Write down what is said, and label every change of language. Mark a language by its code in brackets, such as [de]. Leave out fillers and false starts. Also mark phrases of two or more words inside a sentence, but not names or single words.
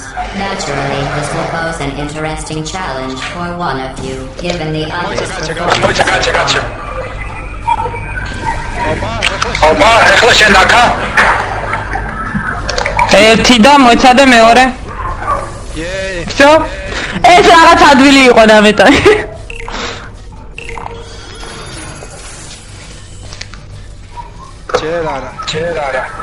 [en] Naturally, this will pose an interesting challenge for one of you, given the others' performance. [ka] ერთი და მოიცადე მეორე. [ru] всё? [ka] ეს რაღაც ადვილი იყო დამეტა. ჯერ არა.